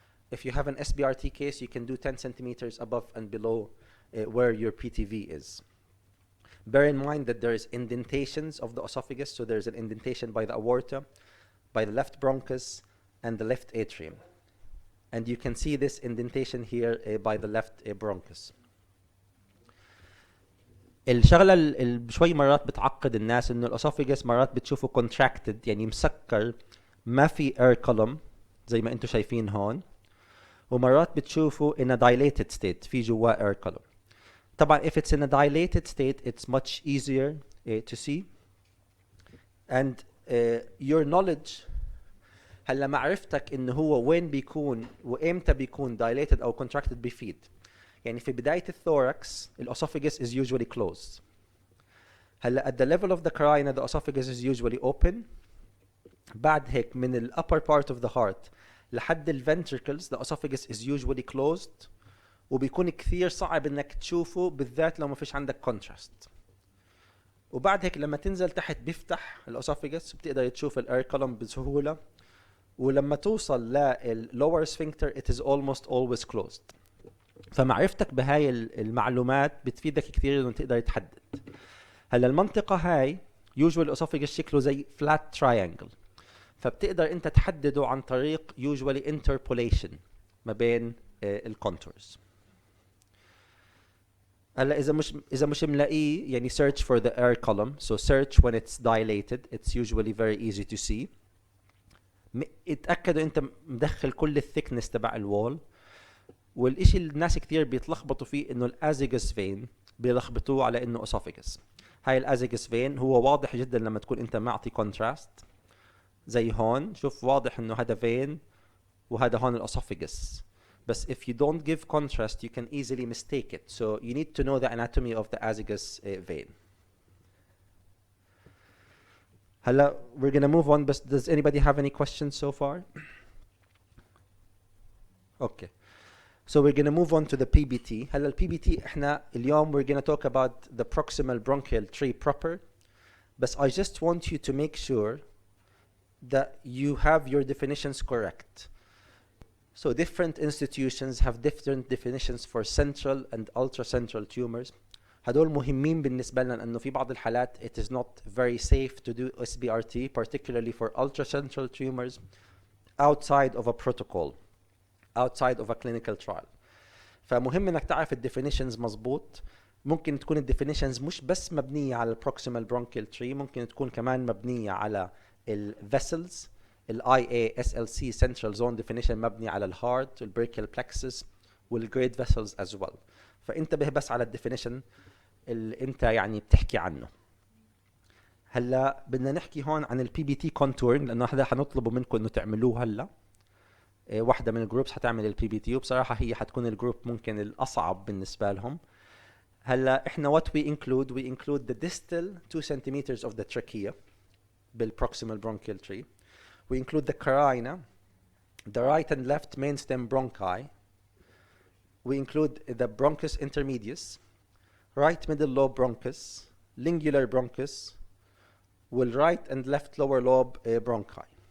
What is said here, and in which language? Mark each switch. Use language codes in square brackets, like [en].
[en] If you have an SBRT case, you can do 10 centimeters above and below where your PTV is. Bear in mind that there is indentations of the esophagus, so there's an indentation by the aorta, by the left bronchus, and the left atrium. And you can see this indentation here by the left bronchus. [ar] الشغلة اللي شوي مرات بتعقد الناس انه الاسوفيجس مرات بتشوفه contracted، يعني مسكر، ما في air column زي ما انتم شايفين هون، ومرات بتشوفه [en] in a dilated state، [ar] في جواه air column. [en] طبعا if it's in a dilated state it's much easier to see. And your knowledge، [ar] هلا معرفتك انه هو وين بيكون وامتى بيكون dilated او contracted بيفيد. يعني في بداية الثوركس [en] الاسophagus is usually closed. هلا at the level of the carina the esophagus is usually open. [ar] بعد هيك من ال [en] upper part of the heart [ar] لحد ال ventricles [en] the esophagus is usually closed [ar] وبيكون كثير صعب انك تشوفه بالذات لو ما فيش عندك contrast. وبعد هيك لما تنزل تحت بيفتح الاسوفيجس بتقدر تشوف الاير كولوم بسهوله. ولما توصل [en] للlower sphincter it is almost always closed. [ar] فمعرفتك بهاي المعلومات بتفيدك كثير انه تقدر تحدد. هلا المنطقه هاي usually esophagus شكله زي flat triangle فبتقدر انت تحدده عن طريق usually interpolation ما بين الكونتورز. هلا اذا مش ملاقيه يعني [en] search for the air column so search when it's dilated it's usually very easy to see. [ar] اتاكدوا انت مدخل كل الثيكنس تبع الوول. والشيء اللي الناس كثير بيتلخبطوا فيه انه الازيجس فين بيلخبطوه على انه اسوفيجس. هاي الازيجس فين هو واضح جدا لما تكون انت معطي كونتراست زي هون. شوف واضح انه هذا فين وهذا هون الاسوفيجس. [en] بس if you don't give contrast you can easily mistake it so you need to know the anatomy of the azygous vein. هلا we're gonna move on. But does anybody have any questions so far? Okay. So we're gonna move on to the PBT. [ar] هلا ال PBT احنا اليوم [en] we're gonna talk about the proximal bronchial tree proper. But I just want you to make sure that you have your definitions correct. So different institutions have different definitions for central and ultracentral tumors. [ar] هدول مهمين بالنسبة لنا لأنه في بعض الحالات [en] it is not very safe to do SBRT particularly for ultracentral tumors outside of a protocol outside of a clinical trial. [ar] فمهم انك تعرف الديفينيشنز مظبوط. ممكن تكون الديفينيشنز مش بس مبنية على البروكسيمال برونكيال تري ممكن تكون كمان مبنية على الفيسلز. الاي SLC central zone definition مبني على الهارت والبريكيال plexus والجريد فيسلز as well. فانتبه بس على الديفينيشن اللي انت يعني بتحكي عنه. هلا بدنا نحكي هون عن البي بي تي كونتورنج لانه هذا حنطلبه منكم انه تعملوه هلا. واحدة من الجروبس حتعمل البي بي تي وبصراحة هي حتكون الجروب ممكن الأصعب بالنسبة لهم. هلا احنا [en] what we include the distal 2 centimeters of the trachea بالproximal bronchial tree. We include the carina, the right and left main stem bronchi. We include the bronchus intermedius, right middle lobe bronchus, lingular bronchus, will right and left lower lobe bronchi.